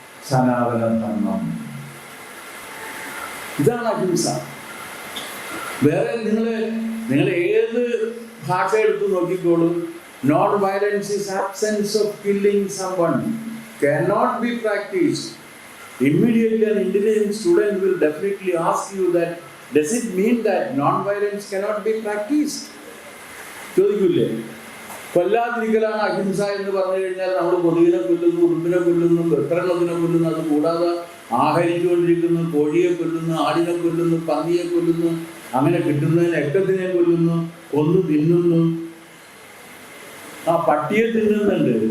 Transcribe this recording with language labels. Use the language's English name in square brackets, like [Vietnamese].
[Malayalam] സനാതന ധർമ്മം. ഇതാണ് അഹിംസ. വേറെ നിങ്ങൾ ഏത് ഭാഷ എടുത്ത് നോക്കിക്കോളൂ, [English] Non violence is absence of killing someone cannot be practiced. Immediately an intelligent student will definitely ask you that, does it mean that non-violence cannot be practiced? [Malayalam] ചോദിക്കൂലേ? കൊല്ലാതിരിക്കലാണ് അഹിംസ എന്ന് പറഞ്ഞു കഴിഞ്ഞാൽ നമ്മൾ കൊതുകിനെ കൊല്ലുന്നു, ഉറുമ്പിനെ കൊല്ലുന്നു, വെത്രണ്ണത്തിനെ കൊല്ലുന്നു, അത് കൂടാതെ ആഹരിച്ചുകൊണ്ടിരിക്കുന്നു, കോഴിയെ കൊല്ലുന്നു, ആടിനെ കൊല്ലുന്നു, പന്നിയെ കൊല്ലുന്നു, അങ്ങനെ കിട്ടുന്നതിന് എക്കത്തിനെ കൊല്ലുന്നു, കൊന്നു തിന്നുന്നു, ആ പട്ടിയെ തിന്നുന്നുണ്ട്.